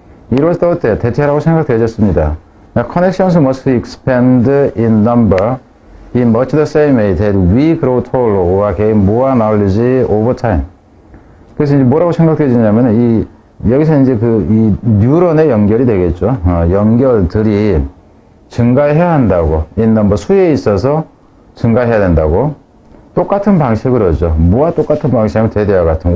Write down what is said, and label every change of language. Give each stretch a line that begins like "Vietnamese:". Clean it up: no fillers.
Korean: 이럴 때 대체라고 생각되어졌습니다.
English: Connections must expand in number in much the same way that we grow taller or gain more knowledge over time.
Korean: 그래서 이제 뭐라고 생각되어지냐면 여기서 이제 이 뉴런의 연결이 되겠죠. 연결들이 증가해야 한다고.
English: in number,
Korean: 수에 있어서 증가해야 된다고. 똑같은 방식으로 하죠. 뭐와 똑같은 방식이냐면 대대와 같은.